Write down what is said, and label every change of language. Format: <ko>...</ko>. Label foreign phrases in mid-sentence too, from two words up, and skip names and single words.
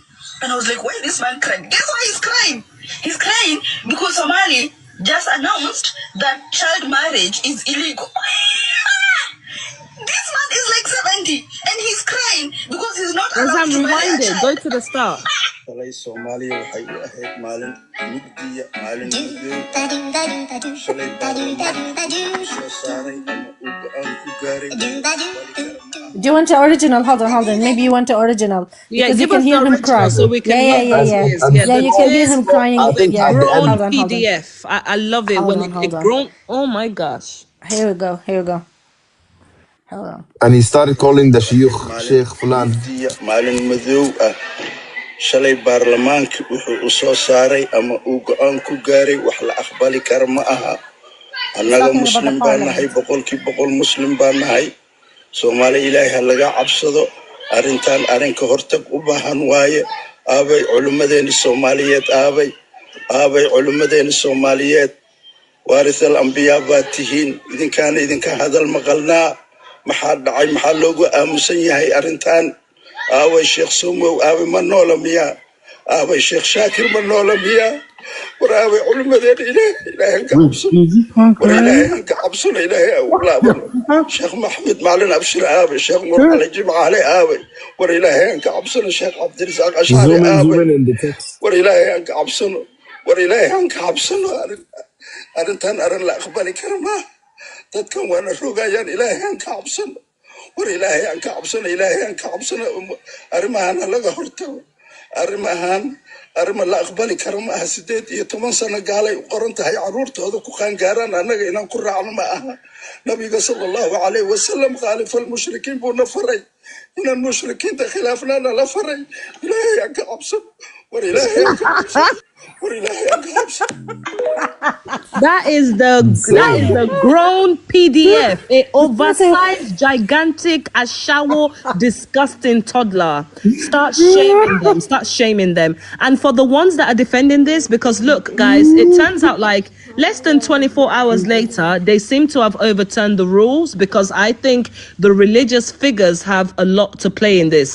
<en>And I was like, why is this man crying? Guess why he's crying? He's crying because Somali just announced that child marriage is illegal. This man is like 70 and he's crying because he's not As allowed I'm to marry a rewinding, go child. to the start.</en> <so>Shalay Soomaaliya waxay u ahayd maalin mugdiya maalin madow shalay baarlamaanka soo saaray ama uu go'aan ku gaaray</so> <en>Do you want the original? Hold on. Maybe you want the original Yeah, because you give can us hear the him original cry. so we can hear the Yeah, yeah. tears. And Yeah, Yeah, the you can hear tears. him crying. I think Yeah. at the Grown end, Hold on. PDF. I love it when Hold it on. grown. Oh my gosh. Here we go. Hold on. and he started calling the Sheikh</en> <so>maalin</so> <en>Sheikh Fulan.</en> <so>mugdiya maalin madow ah shalay baarlamaanka wuxuu u soo saaray ama uu go'aan ku gaaray wax la aqbali kara ma aha</so> <en>He's</en> <so>annaga</so> <en>talking about the</en> <so>muslim baan nahay</so> <en>parliament.</en> <so>boqolkii boqol muslim baan nahay soomaali ilaahay ha laga cabsado arrintan arrinka hortag u baahan waaye aabay culimmadeeni soomaaliyeed aabay culimmadeeni soomaaliyeed</so> <ar>ورثة الأنبياء</ar> <so>baad tihiin idinkaana idinka hadal maqalnaa maxaa dhacay maxaa loogu aamusan yahay arrintan aaway sheekh somow aaway ma noola miyaa aaway sheekh shaakir ma noola miyaa war aaway culimmadeena ilaahay ka cabsano war ilaahay aan ka cabsano ilaahay aan u laabano sheekh maxamed maalin abshir aaway sheekh nur cali jimcaale aaway war ilaahay aan ka cabsano sheekh cabdirasaaq ashcari aaway</so> <en>Zoom in the text.</en> <so>war ilaahay aan ka cabsano war ilaahay aan ka cabsano arrintan arrin la aqbali kara maaha dadkan waana rogayaan ilaahay aan ka cabsano war ilaahay aan ka cabsano ilaahay aan ka cabsano arrimahan ha laga hortago arrima la aqbali kara ma aha 18 sano gaalay u qoran tahay caruurtooda ku qaangaaraan annaga inaan ku raacno ma aha nabiga</so> <ar>صلى الله عليه وسلم خالف المشركين</ar> <so>buu na faray inaan mushrikiinta khilaafnaana la faray ilaahay aan ka cabsano war ilaahay aan ka cabsano war ilaahay aan ka cabsano</so> <en>That is the grown PDF, a oversized, gigantic, ashawo, disgusting toddler. Start shaming them. And for the ones that are defending this, because look, guys, it turns out like less than 24 hours later, they seem to have overturned the rules because I think the religious figures have a lot to play in this.</en>